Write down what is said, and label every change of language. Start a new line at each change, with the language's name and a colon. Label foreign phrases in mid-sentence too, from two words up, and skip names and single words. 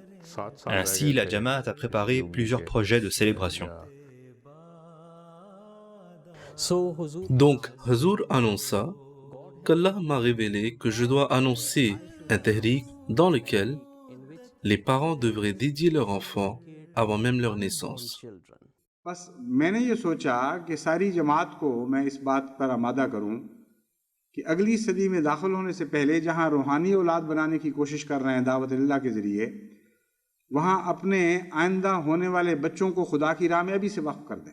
French: Ainsi, la Jamaat a préparé plusieurs projets de célébration. Donc, Hazur annonça qu'Allah m'a révélé que je dois annoncer un tahrik dans lequel les parents devraient dédier leur enfant avant même leur naissance.
Urdu: بس میں نے یہ سوچا کہ ساری جماعت کو میں اس بات پر آمادہ کروں کہ اگلی صدی میں داخل ہونے سے پہلے جہاں روحانی اولاد بنانے کی کوشش کر رہے ہیں دعوت اللہ کے ذریعے، وہاں اپنے آئندہ ہونے والے بچوں کو خدا کی راہ میں ابھی سے وقف کر دیں.